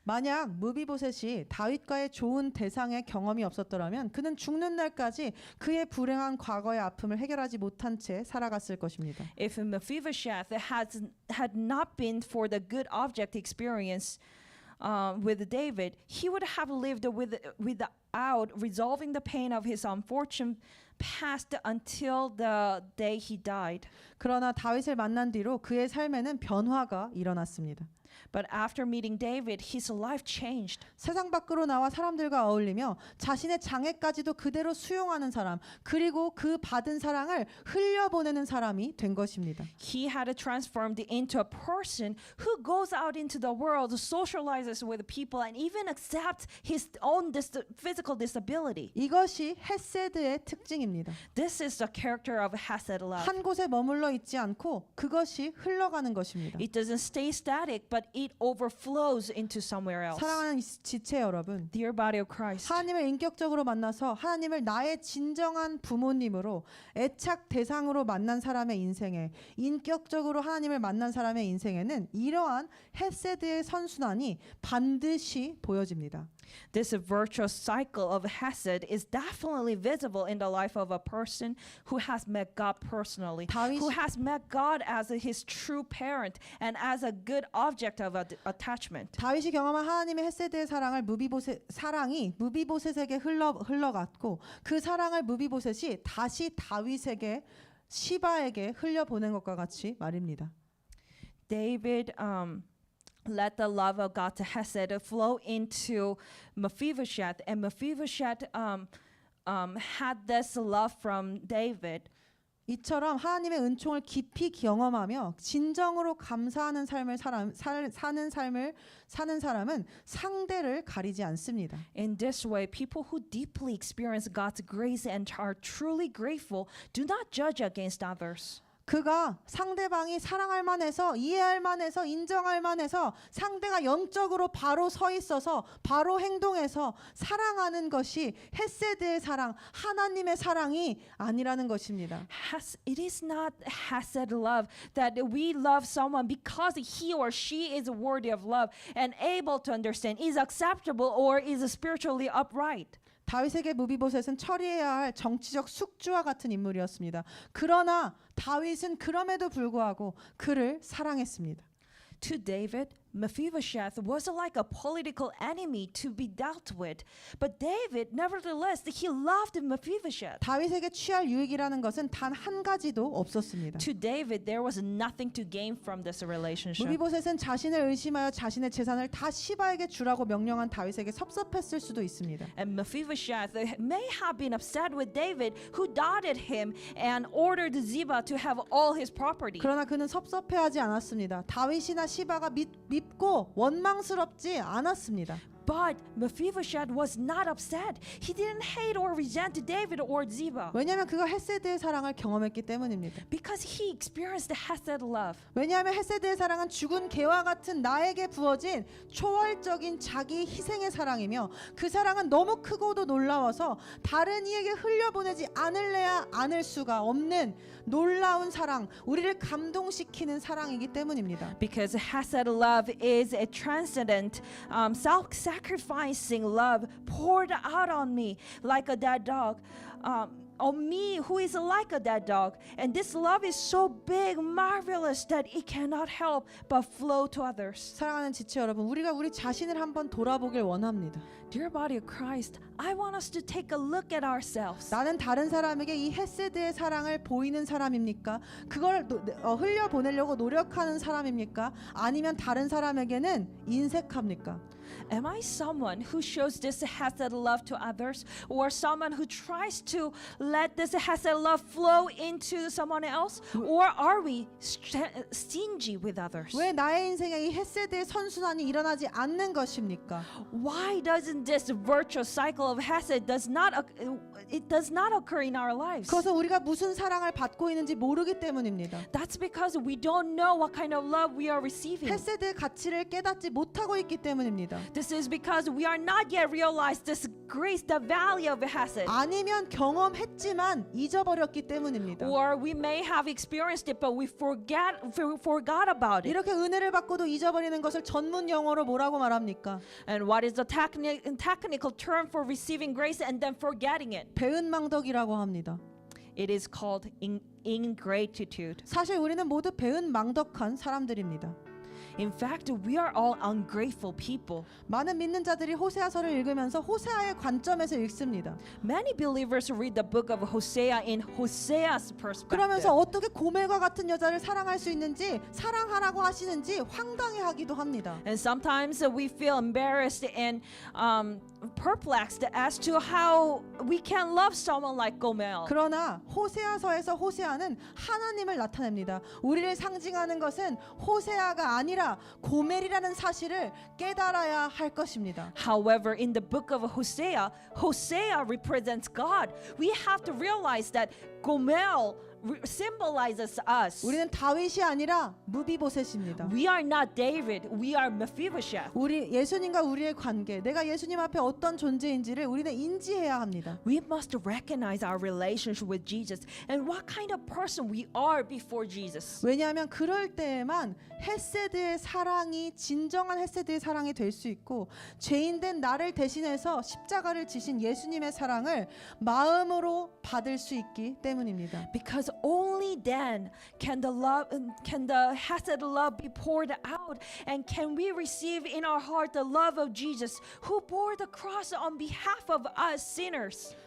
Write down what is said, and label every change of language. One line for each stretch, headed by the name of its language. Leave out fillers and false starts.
Korean: 만약 무비보셋이 다윗과의 좋은 대상의 경험이 없었더라면 그는 죽는 날까지 그의 불행한 과거의 아픔을 해결하지 못한 채 살아갔을 것입니다.
English: If Mephibosheth had not been for the good object experience with David, he would have lived without resolving the pain of his unfortunate past until the day he died.
Korean: 그러나 다윗을 만난 뒤로 그의 삶에는 변화가 일어났습니다.
English: But after meeting David, his life changed.
Korean: 세상 밖으로 나와 사람들과 어울리며 자신의 장애까지도 그대로 수용하는 사람, 그리고 그 받은 사랑을 흘려보내는 사람이 된 것입니다.
English: He had transformed into a person who goes out into the world, socializes with people, and even accepts his own physical disability.
Korean: 이것이 햇세드의 특징입니다.
English: This is the character of Hesed love.
Korean: 한 곳에 머물러 있지 않고 그것이 흘러가는 것입니다.
English: It doesn't stay static, but it overflows into somewhere else.
Korean: 사랑하는 지체 여러분,
English: Dear body of Christ,
Korean: 하나님을 인격적으로 만나서 하나님을 나의 진정한 부모님으로 애착 대상으로 만난 사람의 인생에, 인격적으로 하나님을 만난 사람의 인생에는 이러한 햇세드의 선순환이 반드시 보여집니다.
English: this virtuous cycle of Hesed is definitely visible in the life of a person who has met God personally, who has met God as his true parent and as a good object of attachment.
Korean: 다윗이 경험한 하나님의 햇세드의 사랑이 무비보셋에게 흘러갔고 그 사랑을 무비보셋이 다시 다윗에게 시바에게 흘려보낸 것과 같이 말입니다.
English: David let the love of God to Hesed flow into Mephibosheth, and Mephibosheth had this love from David.
Korean: 이처럼 하나님의 은총을 깊이 경험하며 진정으로 감사하는 삶을 사는 사람은 상대를 가리지 않습니다.
English: In this way, people who deeply experience God's grace and are truly grateful do not judge against others.
Korean: 그가 상대방이 사랑할 만해서 이해할 만해서 인정할 만해서 상대가 영적으로 바로 서 있어서 바로 행동해서 사랑하는 것이 헤세드의 사랑, 하나님의 사랑이 아니라는 것입니다.
English: It is not hesed love that we love someone because he or she is worthy of love and able to understand, is acceptable or is spiritually upright.
Korean: 다윗에게 무비보셋은 처리해야 할 정치적 숙주와 같은 인물이었습니다. 그러나 다윗은 그럼에도 불구하고 그를 사랑했습니다.
English: To David, Mephibosheth was like a political enemy to be dealt with. But David, nevertheless, he loved Mephibosheth.
Korean: 다윗에게 취할 유익이라는 것은 단 한 가지도 없었습니다.
English: To David, there was nothing to gain from this relationship.
Korean: 무비보셋은 자신을 의심하여 자신의 재산을 다 시바에게 주라고 명령한 다윗에게 섭섭했을 수도 있습니다.
English: And Mephibosheth may have been upset with David, who doubted him and ordered Ziba to have all his property.
Korean: 그러나 그는 섭섭해하지 않았습니다. 다윗이나 시바가 밉고 원망스럽지 않았습니다.
English: But Mephibosheth was not upset. He didn't hate or resent David or Ziba.
Korean: 왜냐하면 그가 헤세드의 사랑을 경험했기 때문입니다.
English: Because he experienced the Hesed love.
Korean: 왜냐하면 헤세드의 사랑은 죽은 개와 같은 나에게 부어진 초월적인 자기 희생의 사랑이며 그 사랑은 너무 크고도 놀라워서 다른 이에게 흘려보내지 않을래야 않을 수가 없는 놀라운 사랑, 우리를 감동시키는 사랑이기 때문입니다.
English: Because Hesed love is a transcendent, self-sacrificing love poured out on me like a dead dog. On me who is like a dead dog. And this love is so big, marvelous that it cannot help but flow to others.
Korean: 사랑하는 지체 여러분, 우리가 우리 자신을 한번 돌아보길 원합니다.
English: Dear body of Christ, I want us to take a look at ourselves.
Korean: 나는 다른 사람에게 이 헤세드의 사랑을 보이는 사람입니까? 그걸 흘려보내려고 노력하는 사람입니까? 아니면 다른 사람에게는 인색합니까?
English: Am I someone who shows this Hesed love to others, or someone who tries to let this Hesed love flow into someone else, or are we stingy with others?
Korean: 왜 나의 인생에 이 헤세드의 선순환이 일어나지 않는 것입니까?
English: Why doesn't this virtuous cycle of Hesed does not occur in our lives?
Korean: 그것은 우리가 무슨 사랑을 받고 있는지 모르기 때문입니다.
English: That's because we don't know what kind of love we are receiving.
Korean: 헤세드의 가치를 깨닫지 못하고 있기 때문입니다.
English: This is because we are not yet realized this grace, the value of Hesed.
Korean: 아니면 경험했지만 잊어버렸기 때문입니다.
English: Or we may have experienced it, but we forgot about it.
Korean: 이렇게 은혜를 받고도 잊어버리는 것을 전문 용어로 뭐라고 말합니까?
English: And what is the technical term for receiving grace and then forgetting it?
Korean: 배은망덕이라고 합니다.
English: It is called ingratitude.
Korean: 사실 우리는 모두 배은망덕한 사람들입니다.
English: In fact, we are all ungrateful people.
Korean: 많은 믿는 자들이 호세아서를 읽으면서 호세아의 관점에서 읽습니다.
English: Many believers read the book of Hosea in Hosea's perspective.
Korean: 그러면서 어떻게 고멜과 같은 여자를 사랑할 수 있는지, 사랑하라고 하시는지 황당해하기도 합니다.
English: And sometimes we feel embarrassed and perplexed as to how we can love someone like Gomer.
Korean: 그러나 호세아서에서 호세아는 하나님을 나타냅니다. 우리를 상징하는 것은 호세아가 아니라 고멜이라는 사실을 깨달아야 할 것입니다.
English: However, in the book of Hosea, Hosea represents God. We have to realize that Gomer symbolizes us.
Korean: 우리는 다윗이 아니라 무비보셋입니다.
English: We are not David. We are Mephibosheth.
Korean: 우리 예수님과 우리의 관계, 내가 예수님 앞에 어떤 존재인지를 우리는 인지해야 합니다.
English: We must recognize our relationship with Jesus and what kind of person we are before Jesus.
Korean: 왜냐하면 그럴 때에만 헤세드의 사랑이 진정한 헤세드의 사랑이 될 수 있고 죄인된 나를 대신해서 십자가를 지신 예수님의 사랑을 마음으로 받을 수 있기 때문입니다.
English: Because only then can the Hesed love be poured out, and can we receive in our heart the love of Jesus, who bore the cross on behalf of us sinners.